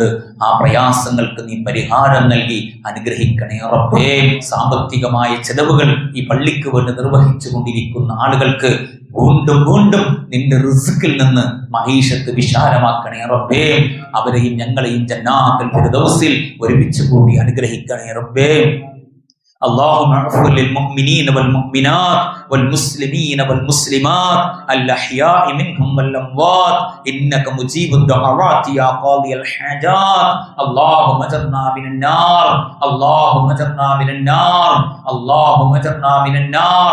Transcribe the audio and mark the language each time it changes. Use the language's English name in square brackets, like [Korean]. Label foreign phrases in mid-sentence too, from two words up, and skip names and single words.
[Malayalam] ആ പ്രയാസങ്ങൾക്ക് നീ പരിഹാരം നൽകി അനുഗ്രഹിക്കണേ റബ്ബേ. സാമ്പത്തികമായ ചെലവുകൾ ഈ പള്ളിക്ക് വേണ്ടി നിർവഹിച്ചു കൊണ്ടിരിക്കുന്ന ആളുകൾക്ക് വീണ്ടും വീണ്ടും നിന്റെ റിസ്കിൽ നിന്ന് മഹീഷത്ത് വിശാലമാക്കണേ റബ്ബേ. അവരെയും ഞങ്ങളെയും ജന്നാത്തുൽ ഫിർദൗസിൽ ഒരുമിച്ച് കൂടി അനുഗ്രഹിക്കണേ റബ്ബേ. [Arabic] اللهم اغفر للمؤمنين والمؤمنات والمسلمين والمسلمات الأحياء منهم والأموات إنك مجيب الدعوات يا قاضي الحاجات. اللهم اجرنا من النار، اللهم اجرنا من النار، اللهم اجرنا من النار.